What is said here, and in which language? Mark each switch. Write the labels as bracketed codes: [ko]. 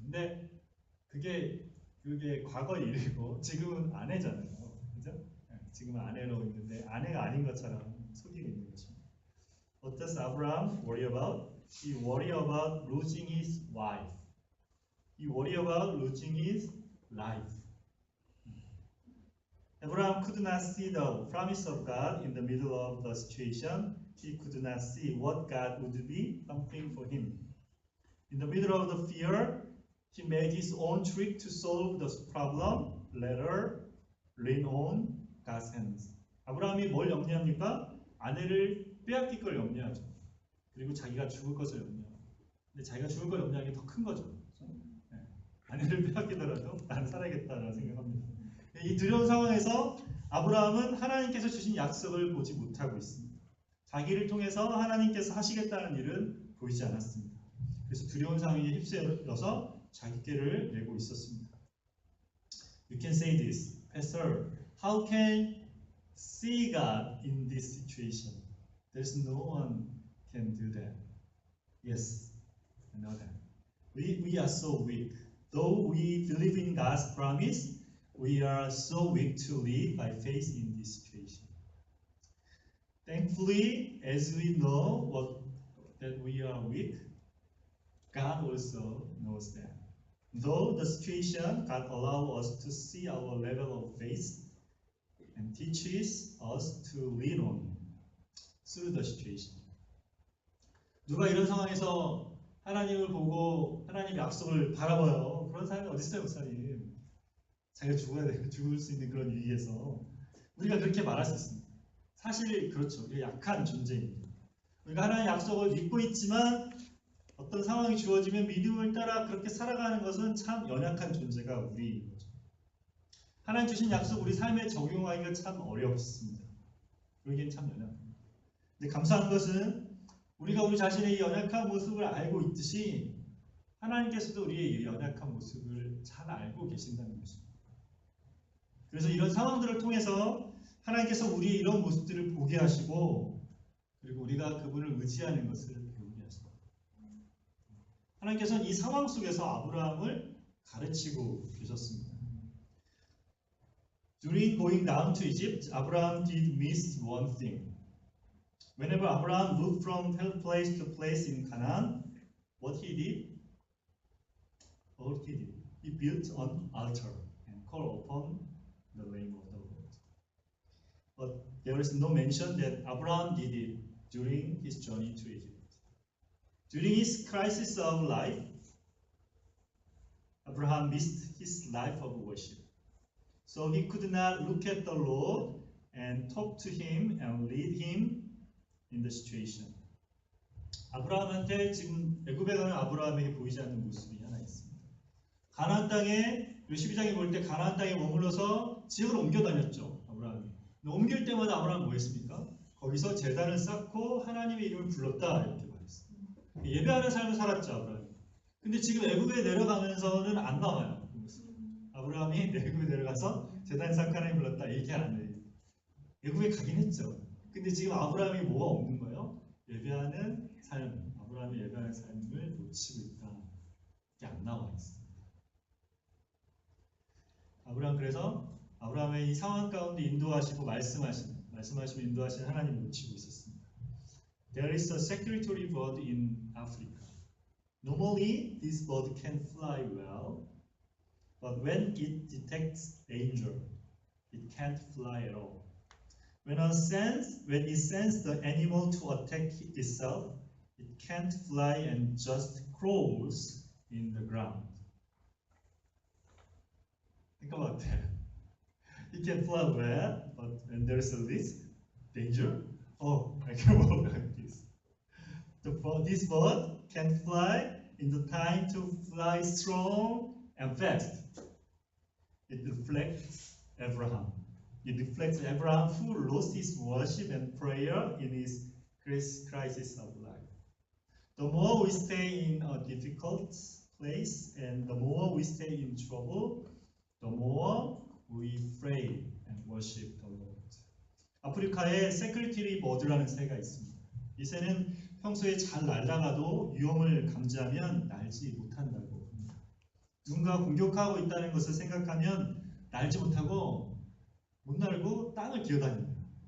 [ko] 근데 그게 과거 일이고 지금은 아내잖아요. 그죠? 지금은 아내로 있는데 아내가 아닌 것처럼 속이고 있는 거죠. [en] What does Abraham worry about? He worry about losing his wife. He worry about losing his life. Abraham could not see the promise of God in the middle of the situation. He could not see what God would be something for him. In the middle of the fear, he made his own trick to solve the problem. Later, lean on God's hands. [ko] 아브라함이 뭘 염려합니까? 아내를 빼앗길 걸 염려하죠. 그리고 자기가 죽을 것을 염려하고. 근데 자기가 죽을 걸 염려하는 게 더 큰 거죠. 아내를 빼앗기더라도 나는 살아야겠다라는 생각합니다. 이 두려운 상황에서 아브라함은 하나님께서 주신 약속을 보지 못하고 있습니다. 자기를 통해서 하나님께서 하시겠다는 일은 보이지 않았습니다. 그래서 두려운 상황에 휩쓸려서 자기 꾀를 내고 있었습니다. [en] You can say this, Pastor, how can see God in this situation? There's no one can do that. Yes, I know that. We are so weak. Though we believe in God's promise, we are so weak to live by faith in this situation. Thankfully, as we know that we are weak, God also knows that. Though the situation, God allows us to see our level of faith and teaches us to lean on through the situation. [ko] 누가 이런 상황에서 하나님을 보고 하나님의 약속을 바라봐요. 그런 사람이 어디 있어요, 목사님? 자기가 죽을 수 있는 그런 위기에서 우리가 그렇게 말할 수 있습니다. 사실 그렇죠. 우리가 약한 존재입니다. 우리가 하나님의 약속을 믿고 있지만 어떤 상황이 주어지면 믿음을 따라 그렇게 살아가는 것은 참 연약한 존재가 우리인 거죠. 하나님 주신 약속 우리 삶에 적용하기가 참 어렵습니다. 그러기엔 참 연약합니다. 근데 감사한 것은 우리가 우리 자신의 연약한 모습을 알고 있듯이 하나님께서도 우리의 연약한 모습을 잘 알고 계신다는 것입니다. 그래서 이런 상황들을 통해서 하나님께서 우리의 이런 모습들을 보게 하시고 그리고 우리가 그분을 의지하는 것을 배우게 하십니다. 하나님께서는 이 상황 속에서 아브라함을 가르치고 계셨습니다. [en] During going down to Egypt, Abraham did miss one thing. Whenever Abraham moved from place to place in Canaan, what he did? He built an altar and called upon the name of the Lord. But there is no mention that Abraham did it during his journey to Egypt. During his crisis of life, Abraham missed his life of worship. So he could not look at the Lord and talk to him and lead him in the situation. [ko] 아브라함한테 지금 애굽에 가는 아브라함에게 보이지 않는 모습이 하나 있습니다. 가나안 땅에 12장에 볼 때 가나안 땅에 머물러서 지역을 옮겨 다녔죠. 아브라함이. 옮길 때마다 아브라함 뭐 했습니까? 거기서 제단을 쌓고 하나님의 이름을 불렀다 이렇게 말했어요. 예배하는 삶을 살았죠. 아브라함이. 근데 지금 애굽에 내려가면서는 안 나와요. 그 모습. 아브라함이 애굽에 내려가서 제단 쌓고 하나님 불렀다 이렇게 안 해요. 애굽에 가긴 했죠. 근데 지금 아브라함이 뭐가 없는 거예요? 예배하는 삶, 아브라함이 예배하는 삶을 놓치고 있다. 이게 안 나와 있습니다. 그래서 아브라함의 이 상황 가운데 인도하시고 말씀하시고 인도하시는 하나님을 놓치고 있었습니다. [en] There is a secretary bird in Africa. Normally, this bird can fly well, but when it detects danger, it can't fly at all. When it senses the animal to attack itself, it can't fly and just crawls in the ground. Think about that. It can fly well, but when there is a risk, danger, I can walk like this. This bird can fly in the time to fly strong and fast. It reflects Abraham. It reflects Abraham who lost his worship and prayer in his crisis of life. The more we stay in a difficult place and the more we stay in trouble, the more we pray and worship the Lord. [ko] 아프리카에 세크리티리 버드라는 새가 있습니다. 이 새는 평소에 잘 날다가도 위험을 감지하면 날지 못한다고 합니다. 누군가 공격하고 있다는 것을 생각하면 날지 못하고 못 날고 땅을 기어다닙니다.